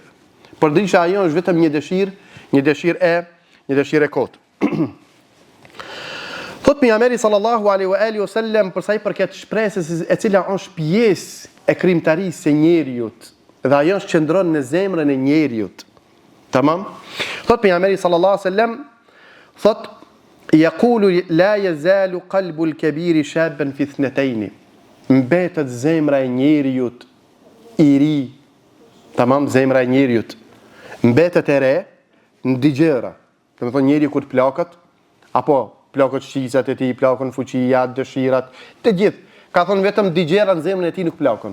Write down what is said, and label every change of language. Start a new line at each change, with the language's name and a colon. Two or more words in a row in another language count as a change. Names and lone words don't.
Albanian: Por disha ajo është vetëm një dëshirë e kotë. Thot pejgamberi
Arabic: صلى الله عليه وسلم
Albanian: për sa i përket shpresës e cila është pjesë e krijimtarisë së njerëzit dhe ajo qëndron në zemrën e njerëzit. Tamam? Thot pejgamberi
Arabic: صلى الله عليه وسلم thot يقول لا يزال قلب الكبير شابا في اثنتين.
Albanian: Mbetet zemra e njerëzit i ri. Tamam, zemra e njerëzit mbetet e re në dy gjëra. Do të thonë njeriu kur plakët apo plakët shqisat e tij, plakën fuqia, dëshirat, të gjithë. Ka thonë vetëm dy gjëra në zemrën e tij nuk plakën.